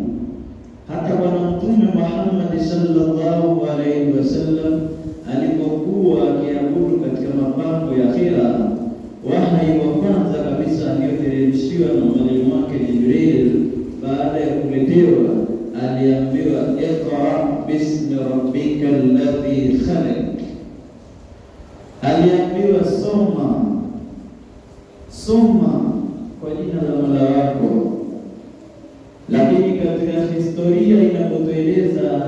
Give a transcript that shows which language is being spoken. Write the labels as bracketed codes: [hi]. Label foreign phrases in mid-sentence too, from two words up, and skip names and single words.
[sw] Hata Bwana Mtume Muhammad [ar] صلى الله عليه وسلم [sw] alipokuwa akiabudu katika mapambo ya Hira, wahyi wa kwanza kabisa aliyoteremshiwa na mwalimu wake Jibril baada ya kuletewa, aliambiwa [ar] اقرأ باسم ربك الذي خلق. [sw] Aliambiwa soma kwa jina la Mola wako. Lakini katika historia inapotueleza